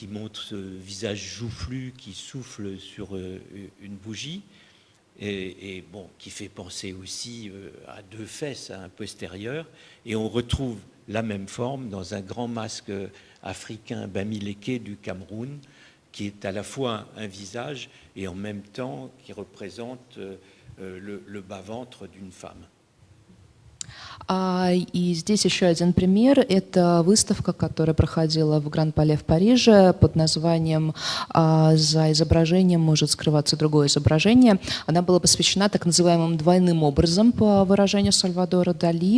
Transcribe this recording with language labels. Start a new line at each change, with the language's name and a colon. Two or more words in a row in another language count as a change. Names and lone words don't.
French: montre ce visage joufflu qui souffle sur une bougie et bon, qui fait penser aussi à deux fesses un postérieur, et on retrouve la même forme dans un grand masque africain Bamileke du Cameroun qui est à la fois un visage et en même temps qui représente le bas-ventre d'une femme.
Russian: И здесь еще один пример. Это выставка, которая проходила в Гран-Пале в Париже под названием «За изображением может скрываться другое изображение». Она была посвящена так называемым двойным образом, по выражению Сальвадора Дали.